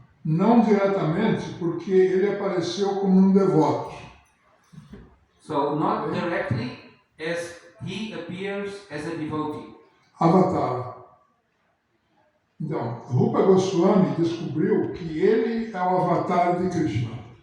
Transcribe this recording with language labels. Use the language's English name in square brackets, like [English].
[Portuguese] Não diretamente, porque ele apareceu como um devoto. [English] So not directly as he appears as a devotee. [Portuguese] Avatar. Então, Rupa Goswami descobriu que ele é o avatar de Krishna.